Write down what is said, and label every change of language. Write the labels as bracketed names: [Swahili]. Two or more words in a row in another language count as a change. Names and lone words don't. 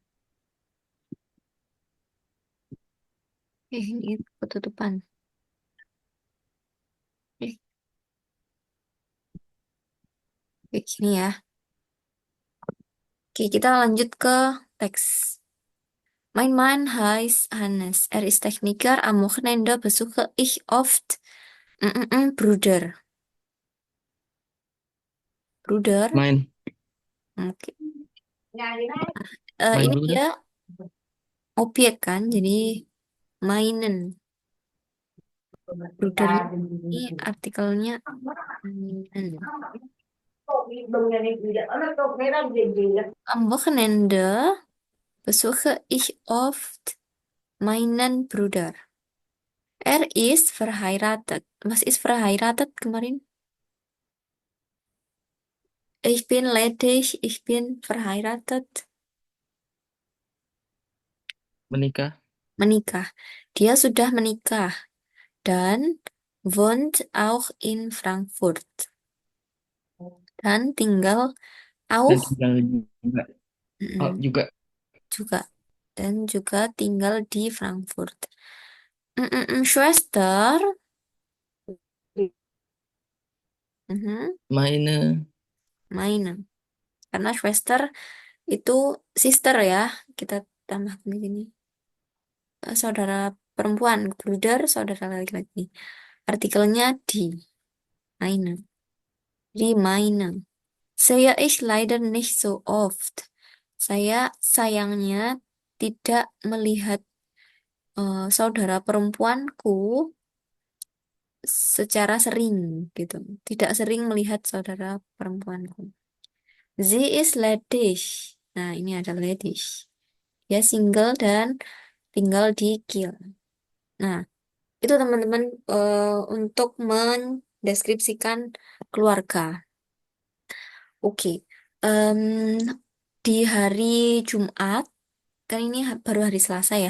[Indonesian] Ini ketutupan. Eh, Kayak gini ya. Oke, kita lanjut ke teks. [German] Mein Mann heißt Hannes. Er ist Techniker. Am Wochenende besuche ich oft Bruder. Bruder. mein, [Indonesian] Oke. mein Ini Bruder, dia objek kan, jadi mainen. Bruder ini artikelnya mainen. [German] Am Wochenende besuche ich oft meinen Bruder. Er ist verheiratet. Was ist verheiratet kemarin? Ich bin ledig, ich bin verheiratet. [Indonesian] Menikah. Menikah. Dia sudah menikah dan [German] wohnt auch in Frankfurt. [Indonesian] Dan tinggal Dan auch tinggal juga. Oh, mm, juga. juga dan juga tinggal di Frankfurt. [German] Schwester, mhm, Meine. Meine. [Indonesian] Karena Schwester itu sister ya, kita tambahkan di sini. Saudara perempuan, Bruder, saudara laki-laki. Artikelnya di, meine. Di meine. [German] Sehe ich leider nicht so oft. [Indonesian] Saya sayangnya tidak melihat saudara perempuanku secara sering gitu. Tidak sering melihat saudara perempuanku. [German] Sie ist ledig. [Indonesian] Nah, ini ada ledig. Dia single dan tinggal di Kiel. Nah, itu teman-teman untuk mendeskripsikan keluarga. Oke. Em, di hari Jumat, kan ini baru hari Selasa ya.